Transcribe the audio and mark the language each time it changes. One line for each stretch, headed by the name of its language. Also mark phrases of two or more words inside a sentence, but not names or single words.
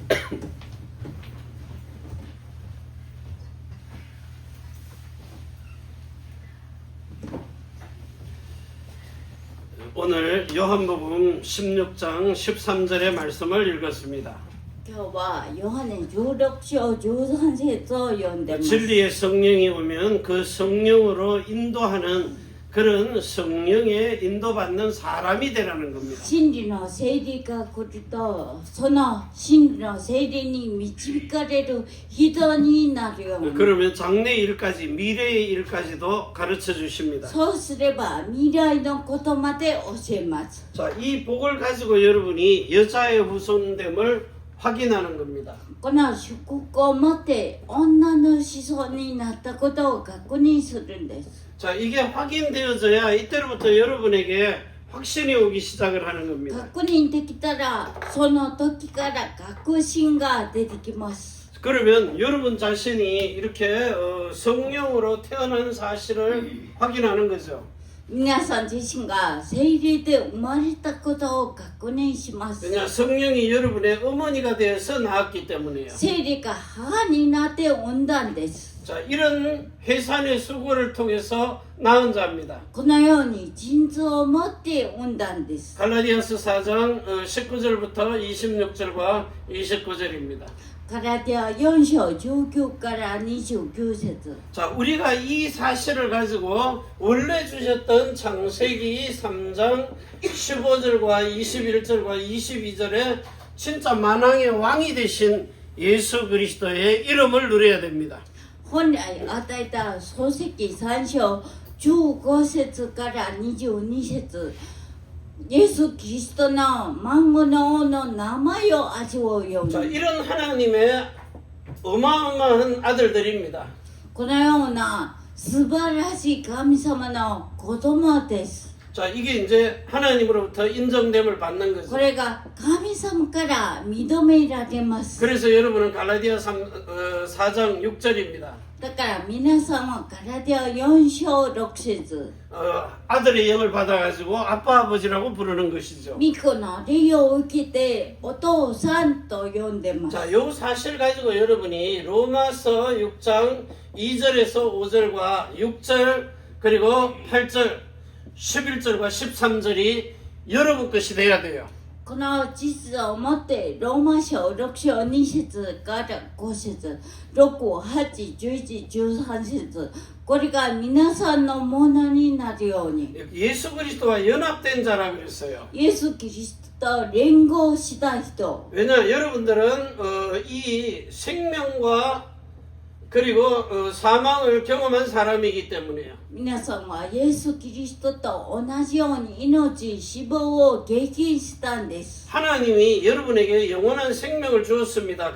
Korean: 오늘 요한복음 16장 13절의 말씀을 읽었습니다.
Japanese: 今日はヨハネ16章13節を読んでます。
Korean: 진리의 성령이 오면 그 성령으로 인도하는 그런 성령에 인도받는 사람이 되라는 겁니다.
Japanese: 真理の聖霊が来ると、その真理の聖霊に導かれる人になるように。
Korean: 그러면 장래 일까지 미래의 일까지도 가르쳐 주십니다.
Japanese: そうすれば未来のことまで教えます。
Korean: 자, 이 복을 가지고 여러분이 여자의 후손됨을 확인하는 겁니다.
Japanese: この祝福を持って女の子孫になったことを確認するんです。
Korean: 자, 이게 확인되어져야 이때로부터 여러분에게 확신이 오기 시작을 하는 겁니다.
Japanese: 確認できたらその時から確信が出てきます。
Korean: 그러면 여러분 자신이 이렇게 성령으로 태어난 사실을 확인하는 거죠.
Japanese: 皆さん自身が聖霊で生まれたことを確認します。
Korean: 왜냐 성령이 여러분의 어머니가 되어서 낳았기 때문에요.
Japanese: 聖霊が母になって産んだんです。
Korean: 자, 이런 해산의 수고를 통해서 낳은 자입니다.
Japanese: このように腎臓を持って産んだんです。
Korean: 갈라디아서 4장 19절부터 26절과 29절입니다.
Japanese: ガラティア4章19から29節。
Korean: 자, 우리가 이 사실을 가지고 원래 주셨던 창세기 3장 15절과 21절과 22절에 진짜 만왕의 왕이 되신 예수 그리스도의 이름을 누려야 됩니다.
Japanese: 本来与えた創世記3章15節から22節。イエス・キリストの孫の王の名前を味わうよう
Korean: 자,
Japanese: に。
Korean: 이런 하나님의 어마어마한 아들들입니다.
Japanese: このような素晴らしい神様の子供です。
Korean: 자, 이게 이제 하나님으로부터 인정됨을 받는
Japanese: こ
Korean: 거죠.
Japanese: れが神様から認められます。
Korean: 그래서 여러분은 갈라디아 4장 6절입니다.
Japanese: だから皆さんはガラティア4章6節。
Korean: 아들의 영을 받아가지고 아빠 아버지라고 부르는 것이죠.
Japanese: 御子の霊を受けてお父さんと呼んでます。
Korean: 자, 요 사실 가지고 여러분이 로마서 6장 2절에서 5절과 6절 그리고 8절 11절과 13절이 여러분 것이 돼야 돼요.
Japanese: この実をもってローマ書6章2節から5節6、8、11、13節これが皆さんのものになるように
Korean: 예수 그리스도와 연합된 자라 그랬어요.
Japanese: イエス・キリストと連合した人
Korean: 왜냐 여러분들은 이 생명과 그리고 사망을 경험한 사람이기 때문에요.
Japanese: 皆さんはイエス・キリストと同じように命、死亡を経験したんです。
Korean: 하나님이 여러분에게 영원한 생명을 주었습니다.